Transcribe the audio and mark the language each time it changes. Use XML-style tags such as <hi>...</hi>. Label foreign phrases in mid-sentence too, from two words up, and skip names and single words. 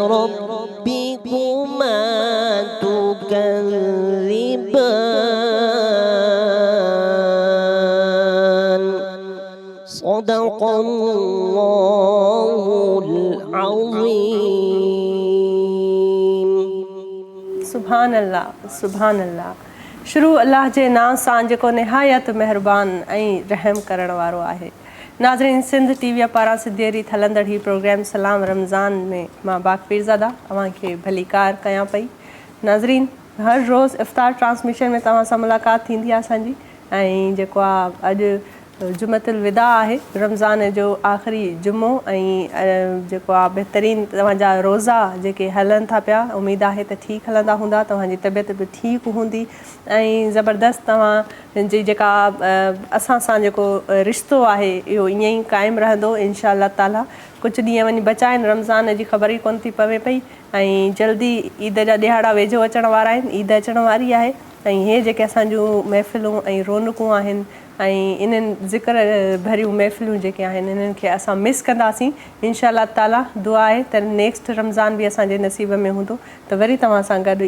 <ar>ربكما تكذبان صدق الله العظيم سبحان اللہ سبحان اللہ</ar> <sd>شروع اللہ کے نام سان جو نہایت مہرबान رحم کرن وارو ہے ناظرین سندھ ٹی وی پارا سدھیری ہلندڑ ہی پروگرام سلام رمضان میں ماں باغ پیرزادہ تواں کے بھلی کار کیاں پئی ناظرین ہر روز افطار ٹرانسمیشن میں تواں سان ملاقات تھیندی آسان جی جو اج</sd> <ar>جمعۃ الوداع</ar> <sd>ہے رمضان جو آخری جمعو جو بہترین تواں روزہ جے ہلن تھا پیا امید ہے تو ٹھیک ہلندا ہوندا تواں جی طبیعت بھی ٹھیک ہوندی زبردست تواں جی اساں سان جو رشتو ہے یہ ائیں قائم رہندو</sd> <ar>انشاء اللہ تعالیٰ</ar> <sd>کچھ ڈींहं ونی بچائن رمضان جی خبر ہی کون تھی پوے پئی جلدی عید جا ॾिहाड़ा वेझो अचण वारा आहिनि ईद अचण वारी आहे हे जेके असांजूं महफ़िलूं रौनकूं आहिनि इन्हनि ज़िक्र भरियूं महफ़िलूं जेके आहिनि इन्हनि खे असां मिस कंदासीं</sd> <ar>إن شاء الله تعالى</ar> <sd>दुआ आहे त नेक्स्ट रमज़ान बि असांजे नसीब में हूंदो त वरी तव्हां सां गॾु</sd>